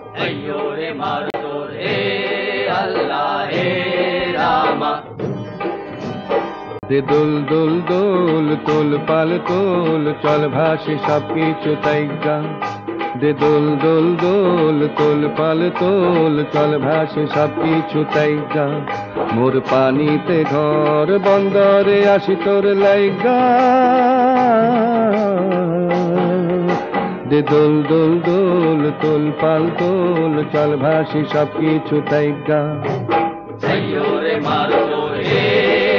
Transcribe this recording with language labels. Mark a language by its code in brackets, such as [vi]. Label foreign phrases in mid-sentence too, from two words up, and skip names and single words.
[hi] जइयो रे मारुतो रे अल्लाह हे रामा। [bn] দে দোল দোল দোল তোল পাল তোল চল ভাসে সব কিছু তাইগা। দে দোল দোল দোল তোল পাল তোল চল ভাসে সব কিছু তাইগা। মোর পানিতে ঘর বন্দরে আসি তোর লাইগা। দে দোল দোল দোল তোল পাল তোল চল ভাসি সব কিছু তাইগা। [hi] जइयो रे मारुतो रे